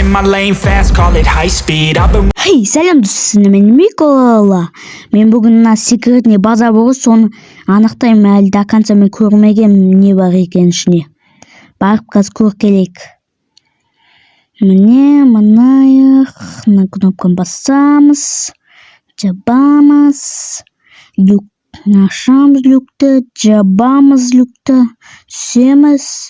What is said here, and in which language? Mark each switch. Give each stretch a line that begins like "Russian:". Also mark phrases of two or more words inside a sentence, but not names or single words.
English: in my lane fast, call it high speed. I've been
Kazakh: Hey, сәлем достар, мен Микола. Мен бүгін мына секретный базар болды, соны анықтаймын. Әлі
Russian: до конца
Kazakh: мен көрмеген не бар екен ішіне. Барып қазір көріп келейік. Міне, мына кнопканы басамыз, жабамыз, люк ашамыз, люкті жабамыз, люкті түсеміз.